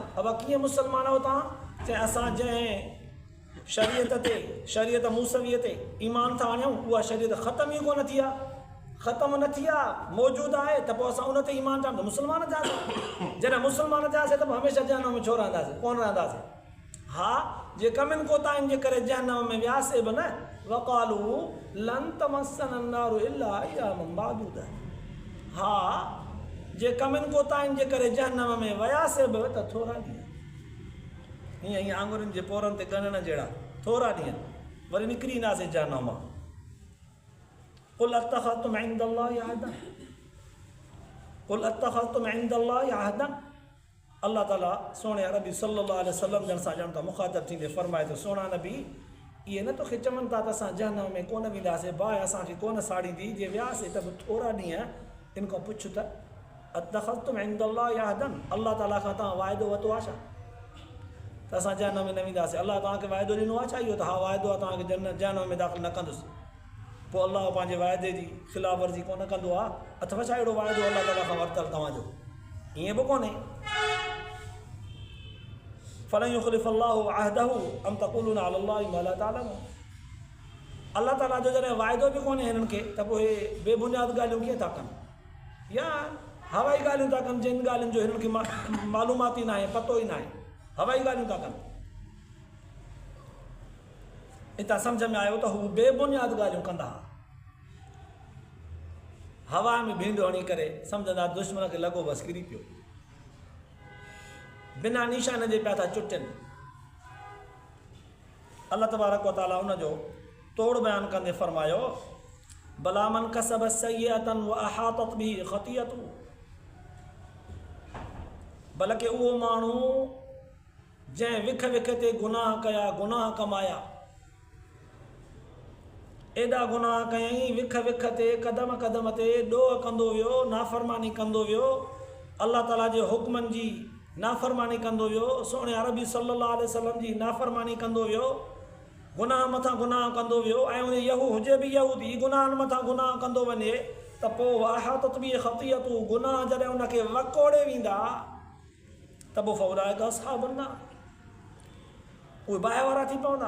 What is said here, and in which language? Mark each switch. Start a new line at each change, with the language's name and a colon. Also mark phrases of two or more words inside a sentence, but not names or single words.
Sindhi: अब कीअं मुसलमान आहियो तव्हां? चए असां जंहिं शरीयत ते, शरीयत मूसवीअ ते ईमान था आणियूं, उहा शरीयत ख़तमु ई कोन थी आहे, ख़तमु न थी आहे, मौजूदु आहे, त पोइ असां उन ते ईमान था आणियूं, मुसलमान थियासीं। जॾहिं मुसलमान थियासीं त पोइ हमेशह जहन्नम में छो रहंदासीं? कोन रहंदासीं। हा, जे कमियुनि कोताहियुनि जे करे जहन्नम में वियासीं बि न,
Arabic: وقالوا لن تمسنا النار إلا أياما معدودة.
Sindhi: हा, जे कमियुनि कोताहियुनि जे करे जहन्नम में वियासीं बि त थोरा ॾींहं, हीअं हीअं आङुरियुनि जे पोरनि ते ॻणण जहिड़ा थोरा ॾींहं, वरी निकिरी ईंदासीं जहन्नम मां।
Arabic: قل أتخذتم عند الله عهدا, قل أتخذتم عند الله عهدا.
Sindhi: अल्लाह ताला सोणे अरबी
Arabic: صلى الله عليه وسلم
Sindhi: जन सां ॼण त मुख़ातब थींदे फरमाए थो, सोना नबी इहे न तोखे चवनि था त असां जहन्नम में कोन वेंदासीं, बाहि असांखे कोन साड़ींदी, जे वियासीं त बि थोरा ॾींहं इनखां पुछ त
Arabic: أتخذتم عند الله عهدا,
Sindhi: अल्लाह ताला खां तव्हां वाइदो वरितो आहे छा त असां जहन्नम में न वेंदासीं? अल्लाह तव्हांखे वाइदो ॾिनो आहे छा इहो त हा वाइदो आहे तव्हांखे जहन्नम में दाख़िल न कंदुसि। पोइ अल्लाह पंहिंजे वाइदे जी ख़िलाफ़ वर्ज़ी कोन कंदो आहे। अथव छा अहिड़ो वाइदो अल्लाह ताला खां वरितलु तव्हांजो? ईअं बि कोन्हे।
Arabic: فلن يخلف الله عهده أم تقولون على الله ما لا تعلمون.
Sindhi: अल्लाह ताला जो जॾहिं वाइदो बि कोन्हे हिननि खे त पोइ हे बेबुनियाद ॻाल्हियूं कीअं था कनि, या हवाई ॻाल्हियूं था कनि जिन ॻाल्हियुनि जो हिननि खे मालूमात ई न आहे, पतो ई न आहे, हवाई ॻाल्हियूं था कनि। हितां सम्झ में आयो त हू बेबुनियाद ॻाल्हियूं कंदा हुआ। हवा में भींडो हणी करे सम्झंदा दुश्मन खे लॻो बसि किरी पियो, बिना निशान जे पिया था चुटनि।
Arabic: الله تبارك وتعالى
Sindhi: उनजो तोड़ बयान कंदे फरमायो
Arabic: بلى من كسب سيئة وأحاطت به خطيئته,
Sindhi: बल्कि उहो माण्हू जंहिं विख विख ते गुनाह कया, गुनाह कमाया, एॾा गुनाह कयईं विख विख ते क़दम क़दम ते ॾोह कंदो वियो, नाफ़रमानी कंदो वियो, अल्लाह ताला जे हुक्मनि जी नाफ़रमानी कंदो वियो, सोणे अरबी
Arabic: صلى الله عليه وسلم
Sindhi: जी नाफ़रमानी कंदो वियो, गुनाह मथां गुनाह कंदो वियो, ऐं उन यहू हुजे बि यहूदी गुनाहनि मथां गुनाह कंदो वञे त पोइ
Arabic: أحاطت به خطيئته,
Sindhi: गुनाह जॾहिं उनखे वकोड़े वेंदा त पोइ
Arabic: فأولئك أصحاب النار,
Sindhi: उहे बाहि वारा थी पवंदा।